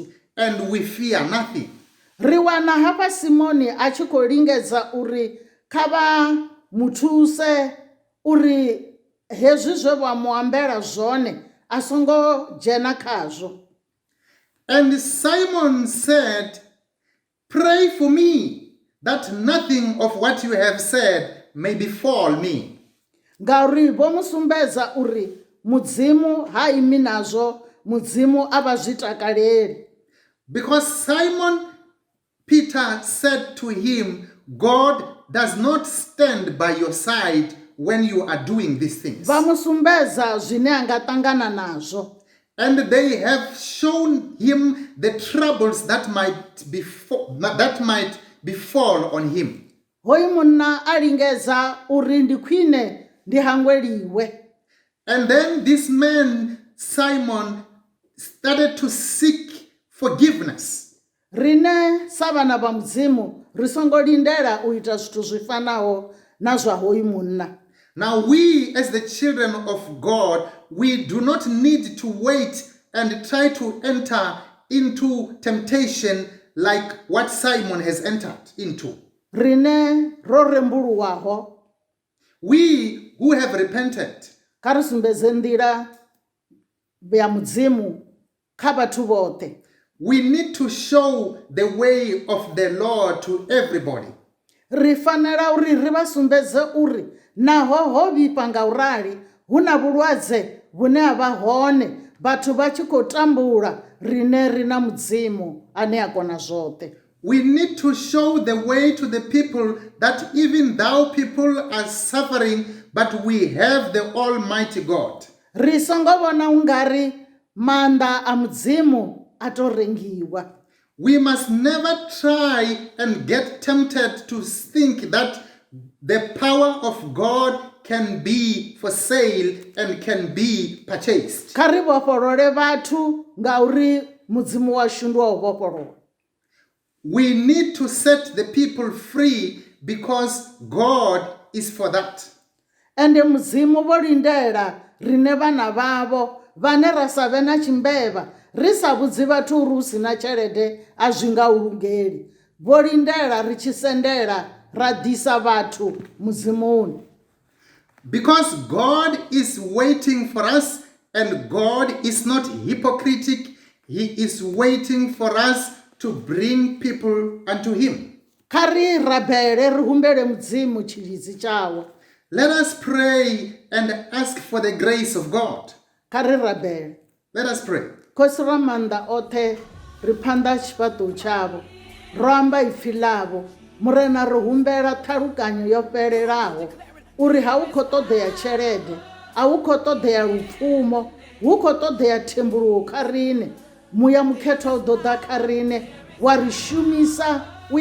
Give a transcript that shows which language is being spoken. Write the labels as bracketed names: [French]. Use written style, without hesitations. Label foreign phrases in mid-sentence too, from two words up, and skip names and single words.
[English] And we fear nothing. [Venda] Ri wana hafha Simoni a tshi khou lingedza uri kha vha muthuse uri hezwi zwe vha mu ambela zwone a songo dzhena khazwo. [English] And Simon said, "Pray for me, that nothing of what you have said may befall me." [Venda] Ngauri vho musumbedza uri mudzimu ha imi nazwo, mudzimu a vha zwi takaleli. [English] Because Simon Peter said to him, God does not stand by your side when you are doing these things. [Venda] Vha musumbedza zwine anga ṱangana nazwo. [English] And they have shown him the troubles that might befall on him. [Venda] Hoyu munna a lingedza uri ndi khwine ndi hangweliwe. [English] And then this man, Simon, started to seek forgiveness. [Venda] Rine sa vhana vha mudzimu ri songo lindela u ita zwithu zwi fanaho na zwa hoyu munna. [English] Now we as the children of God, we do not need to wait and try to enter into temptation like what Simon has entered into. [Venda] Rine ro rembuluwaho. [English] We who have repented, [Venda] Kha ri sumbedze nḓila ya mudzimu kha vhathu vhoṱhe. [English] we need to show the way of the Lord to everybody. [Venda] Ri fanela uri ri vha sumbedze uri naho ho vhifha nga urali hu na vhulwadze vhune ha vha hone vhathu vha tshi khou tambula rine ri na mudzimu ane a kona zwoṱhe. [English] We need to show the way to the people that even though people are suffering, but we have the Almighty God. [Venda] Ri songo vhona ungari maanḓa a mudzimu a to rengiwa. [English] We must never try and get tempted to think that the power of God can be for sale and can be purchased. [Venda] Kha ri vhofholole vhathu ngauri mudzimu washu ndi wa u vhofholola. [English] We need to set the people free because God is for that. [Venda] ende mudzimu vho lindela rine vhana vhavho vhane ra sa vhe na tshimbevha ri sa vhudzi vhathu uri hu si na tshelede a zwi nga u lungeli vho lindela ri tshi sendela ra ḓisa vhathu mudzimuni. [English] Because God is waiting for us, and God is not hypocritic. He is waiting for us to bring people unto Him. [Venda] Kha ri rabele ri humbele mudzimu tshilidzi tshawe. [English] Let us pray and ask for the grace of God. [Venda] Kha ri rabele. [English] Let us pray. [Venda] Khosi ra maanḓa oṱhe ri phanḓa tshifhaṱuwo tshavho ro amba ipfi ḽavho murena ri humbela ṱhalukanyo yo fhelelaho uri ha u khou ṱoḓea tshelede a hu khou ṱoḓea lupfumo hu khou ṱoḓea thembuluwo kha riṋe muya mukhetho u ḓo ḓa kha riṋe wa ri shumisa u